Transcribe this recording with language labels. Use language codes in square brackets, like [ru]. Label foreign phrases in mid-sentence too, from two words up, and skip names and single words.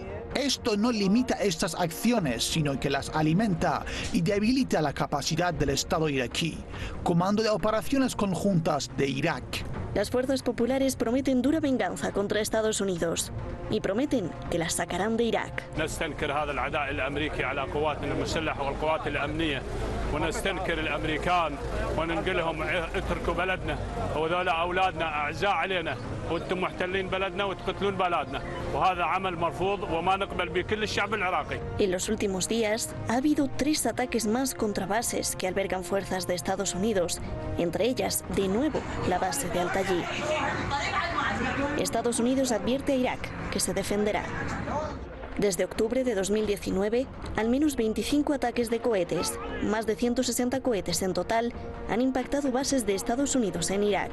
[es] Esto no limita estas acciones, sino que las alimenta y debilita la capacidad del Estado iraquí, Comando de Operaciones Conjuntas de Irak. Las fuerzas populares prometen dura venganza contra Estados Unidos y prometen que las sacarán de Irak. [ar] ونستنكر الامريكان وننقل لهم اتركوا بلدنا وذولا اولادنا اعزاء علينا وانتم محتلين بلدنا وتقتلون بلادنا وهذا عمل مرفوض وما نقبل به كل الشعب العراقي. [es] En los últimos días ha habido 3 ataques más contra bases que albergan fuerzas de Estados Unidos, entre ellas, de nuevo, la base de Al-Tayi. Estados Unidos advierte a Irak que se defenderá. Desde octubre de 2019, al menos 25 ataques de cohetes, más de 160 cohetes en total, han impactado bases de Estados Unidos en Irak.